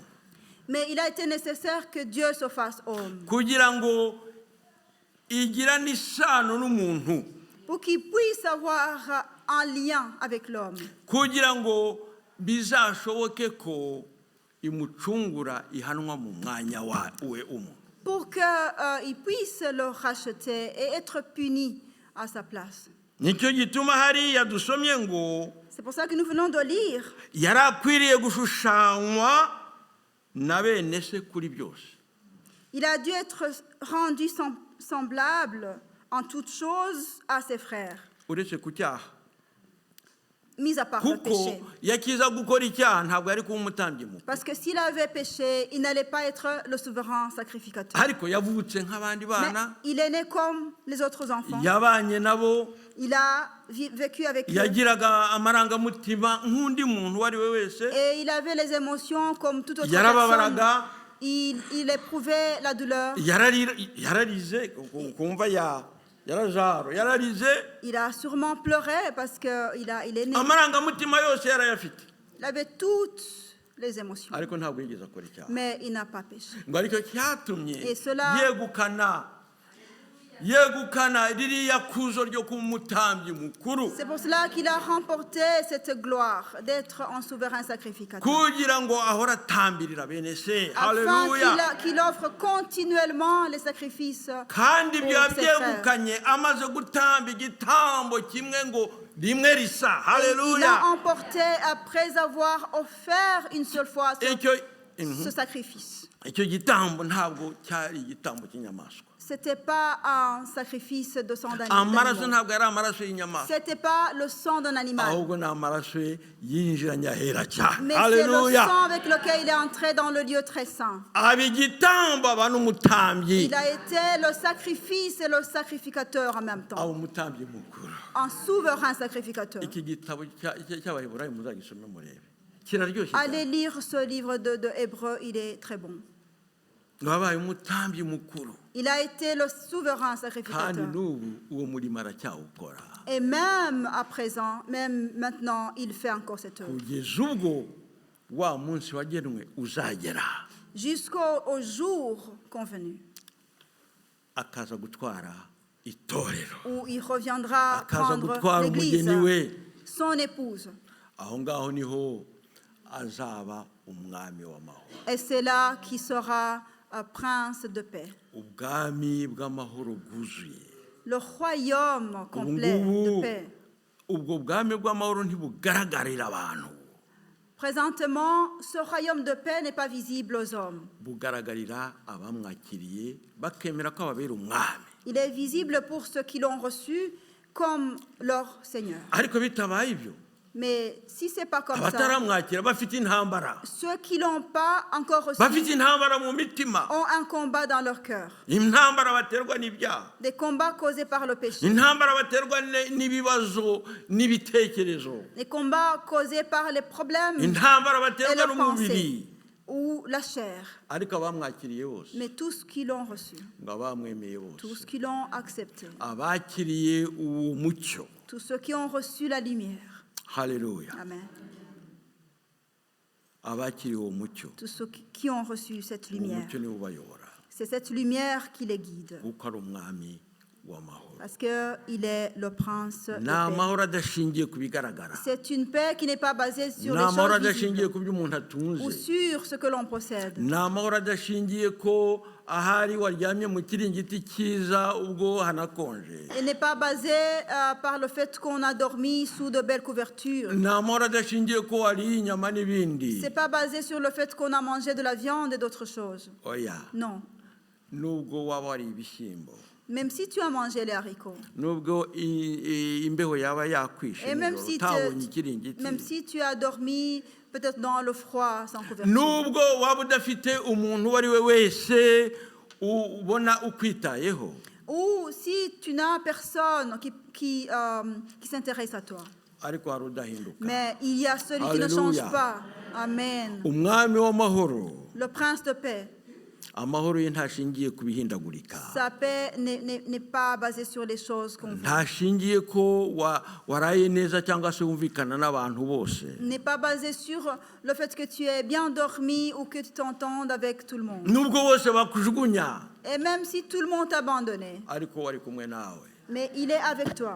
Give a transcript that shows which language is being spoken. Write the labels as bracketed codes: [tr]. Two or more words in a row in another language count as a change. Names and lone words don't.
[fr] Mais il a été nécessaire que Dieu se fasse homme, [rw] kugira ngo igirane isano n'umuntu, [fr] pour qu'il puisse avoir un lien avec l'homme, [rw] kugira ngo bizashoboke ko imucungura ihanwa mu mwanya we umuntu. [fr] pour qu'il puisse le racheter et être puni à sa place. [rw] Nicyo gituma hariya dusomye ngo [fr] C'est pour ça que nous venons de lire. [rw] yari akwiriye gushushanywa na bene se kuri byose. [fr] Il a dû être rendu semblable en toutes choses à ses frères, [rw] uretse ku cyaha, [fr] mis à part le [rw] kuko [fr] péché. [rw] yakiza gukora icyaha ntabwo yari kuba umutambyi mukuru, [fr] Parce que s'il avait péché, il n'allait pas être le souverain sacrificateur. [rw] ariko yavutse nk'abandi [fr] Mais [rw] bana, [fr] il est né comme les autres enfants. [rw] yabanye nabo, [fr] Il a vécu avec eux. [rw] yagiraga amarangamutima nk'undi muntu uwo ari we wese, [fr] Et il avait les émotions comme toute autre personne. [rw] yarababaraga, [fr] Il éprouvait la douleur. [rw] yararize kumva yarazaro, yararize, [fr] Il a sûrement pleuré parce qu'il est né. [rw] amarangamutima yose yarayafite, [fr] Il avait toutes les émotions. [rw] ariko ntabwo yigeze akora icyaha. [fr] Mais il n'a pas péché. [rw] Ngo aricyo cyatumye [fr] Et cela- [rw] yegukana ririya kuzo ryo kuba umutambyi mukuru, [fr] C'est pour cela qu'il a remporté cette gloire d'être un souverain sacrificateur. [rw] kugira ngo ahora atambirira bene se. [fr] Afin [rw] Haleluya. [fr] qu'il offre continuellement les sacrifices. [rw] Kandi ibyo [fr] pour ses frères. [rw] yabyegukanye amaze gutamba igitambo kimwe ngo rimwe risa. [fr] Il [rw] Haleluya. [fr] a emporté après avoir offert une seule fois ce sacrifice. [rw] Icyo gitambo ntabwo cyari igitambo cy'inyamaswa, [fr] Ce n'était pas un sacrifice de sang [rw] amaraso [fr] d'animal. [rw] ntabwo yari amaraso y'inyamaswa, [fr] Ce n'était pas le sang d'un animal. [rw] ahubwo ni amaraso ye yinjiranye ahera cyane. [fr] Mais c'est le [rw] Haleluya. [fr] sang avec lequel il est entré dans le lieu très saint. [rw] aba igitambo aba n'umutambyi, [fr] Il a été le sacrifice et le sacrificateur en même [rw] aba [fr] temps. [rw] umutambyi mukuru. [fr] Un souverain sacrificateur. [rw] Iki gitabo cy'Abaheburayo muzagisome murebe, kiraryoshye [fr] Allez [rw] cyane. [fr] lire ce livre de Hébreux, il est très bon. [rw] Wabaye umutambyi mukuru, [fr] Il a été le souverain [rw] kandi [fr] sacrificateur. [rw] n'ubu uwo murimo aracyawukora [fr] Et même à présent, même maintenant, il fait encore cette œuvre. [rw] kugeza ubwo wa munsi wagenwe uzagera, [fr] Jusqu'au jour convenu, [rw] akaza gutwara itorero, [fr] où il reviendra [rw] akaza [fr] prendre [rw] gutwara [fr] l'église, [rw] umugeni we. [fr] son épouse. [rw] Aho ngaho niho azaba umwami w'amahoro. [fr] Et c'est là qu'il sera prince de paix. [rw] Ubwami bw'amahoro bwuzuye. [fr] Le royaume [rw] Ubu [fr] complet de [rw] ngubu [fr] paix. [rw] ubwo bwami bw'amahoro ntibugaragarira abantu, [fr] Présentement, ce royaume de paix n'est pas visible aux hommes. [rw] bugaragarira abamwakiriye bakemera ko ababera umwami. [fr] Il est visible pour ceux qui l'ont reçu comme leur Seigneur. [rw] Ariko bitabaye ibyo, [fr] Mais si ce n'est pas comme ça, [rw] abataramwakira bafite intambara, [fr] ceux qui ne l'ont pas encore reçu [rw] bafite intambara mu mitima, [fr] ont un combat dans leur cœur. [rw] intambara baterwa n'ibyaha, [fr] Des combats causés par le péché. [rw] intambara baterwa n'ibibazo n'ibitekerezo, [fr] Des combats causés par les problèmes [rw] intambara [fr] et [rw] baterwa [fr] les [rw] n'umubiri. [fr] pensées ou la chair. [rw] Ariko abamwakiriye bose, [fr] Mais tous qui l'ont reçu, [rw] ngo abamwemeye [fr] tous [rw] bose, [fr] qui l'ont accepté, [rw] abakiriye uwo mucyo. [fr] tous ceux qui ont reçu la lumière. [rw] Haleluya. Amen. Abakiriye uwo mucyo, [fr] Tous ceux qui ont reçu cette [rw] uwo [fr] lumière. [rw] mucyo niwo ubayobora, [fr] C'est cette lumière qui les guide. [rw] kuko ari umwami w'amahoro. [fr] parce qu'il est le prince de [rw] Ni [fr] paix. [rw] amahoro adashingiye ku bigaragara, [fr] C'est une paix qui n'est pas basée sur [rw] ni [fr] les [rw] amahoro [fr] choses [rw] adashingiye [fr] visibles [rw] ku byo umuntu [fr] ou [rw] atunze, [fr] sur ce que l'on possède. [rw] ni amahoro adashingiye ko ahari waryamye mu kiringiti cyiza ubwo hanakonje, [fr] Il n'est pas basé par le fait qu'on a dormi sous de belles couvertures. [rw] ni amahoro adashingiye ko wariye inyama n'ibindi. [fr] C'est pas basé sur le fait qu'on a mangé de la viande et d'autres choses. [rw] Oya, [fr] Non. [rw] nubwo waba wariye ibishyimbo, [fr] Même si tu as mangé les haricots, [rw] nubwo imbeho yaba yakwishe [fr] et même [rw] nijoro [fr] si, [rw] utabonye ikiringiti, [fr] même si tu as dormi peut-être dans le froid sans couverture, [rw] nubwo waba udafite umuntu uwo ari we wese ubona ukwitayeho, [fr] ou si tu n'as personne qui s'intéresse à toi, [rw] ariko hari udahinduka. [fr] mais il y a celui qui ne change Alléluia. pas. Amen. [rw] Umwami w'amahoro, [fr] Le prince de paix. [rw] amahoro ye ntashingiye ku bihindagurika, [fr] Sa paix n'est pas basée sur les choses qu'on fait. [rw] ntashingiye ko waraye neza cyangwa se wumvikana n'abantu bose, [fr] N'est pas basée sur le fait que tu aies bien dormi ou que tu t'entendes avec tout le monde. [rw] nubwo bose bakujugunya, [fr] Et même si tout le monde t'a abandonné, [rw] ariko wari kumwe nawe, [fr] mais il est avec toi